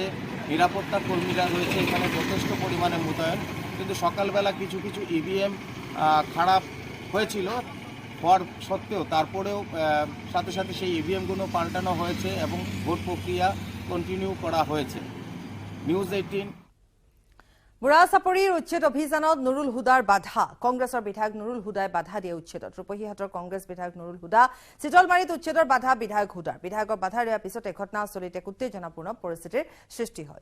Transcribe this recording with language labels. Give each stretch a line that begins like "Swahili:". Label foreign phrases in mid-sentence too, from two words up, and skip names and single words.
Bangla: নিরাপত্তা কর্মীরা রয়েছে এখানে যথেষ্ট পরিমাণে মোতায়েন, কিন্তু সকালবেলা কিছু কিছু ইভিএম খারাপ হয়েছিল হওয়ার সত্ত্বেও তারপরেও সাথে সাথে সেই ইভিএমগুলো পাল্টানো হয়েছে এবং ভোট প্রক্রিয়া কন্টিনিউ করা হয়েছে। নিউজ 18।
Assamese: বুঢ়া চাপৰিৰ উচ্ছেদ অভিযানত নুৰুল হুদাৰ বাধা। কংগ্ৰেছৰ বিধায়ক নুৰুল হুদাই বাধা দিয়ে উচ্ছেদত। ৰূপহীহাটৰ কংগ্ৰেছ বিধায়ক নুৰুল হুদা, চিতলমাৰীত উচ্ছেদৰ বাধা বিধায়ক হুদাৰ। বিধায়কৰ বাধা দিয়াৰ পিছত এই ঘটনাস্থলীত এক উত্তেজনাপূৰ্ণ পৰিস্থিতিৰ সৃষ্টি হয়।